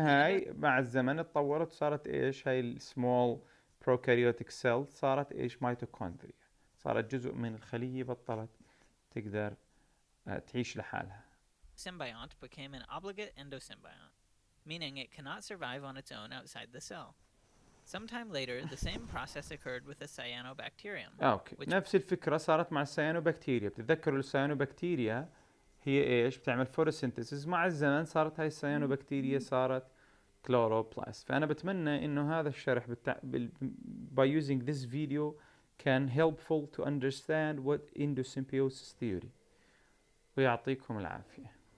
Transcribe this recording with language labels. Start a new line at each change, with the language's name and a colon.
Arabic: هاي مع الزمن اتطورت، صارت ايش؟ هاي السمول بروكاريوتيك سيل صارت ايش؟ ميتوكوندريا، صارت جزء من الخلية، بطلت تقدر تعيش لحالها.
English: symbiont became an obligate endosymbiont, meaning it cannot survive on its own outside the cell. Sometime later, the same process occurred with the cyanobacterium,
Arabic: اوكي،
English: which
Arabic: نفس الفكرة صارت مع السيانوبكتيريا. بتتذكروا السيانوبكتيريا هي ايش؟ بتعمل فوتوسينثيسيس. مع الزمن صارت هاي السيانوبكتيريا صارت كلوروبلاست. فأنا بتمنى إنه هذا الشرح
English: by using this video can helpful to understand what endosymbiosis theory.
Arabic: ويعطيكم العافية.